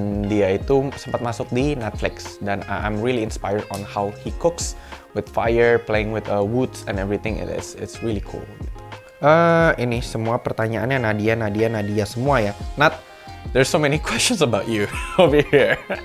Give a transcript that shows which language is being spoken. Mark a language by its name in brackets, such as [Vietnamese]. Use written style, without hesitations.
[Indonesian] Dia itu sempat masuk di Netflix dan [English] I'm really inspired on how he cooks with fire, playing with woods and everything. It's really cool. [Indonesian] Ini semua pertanyaannya Nadia semua ya. [English] Nat, there's so many questions about you over here.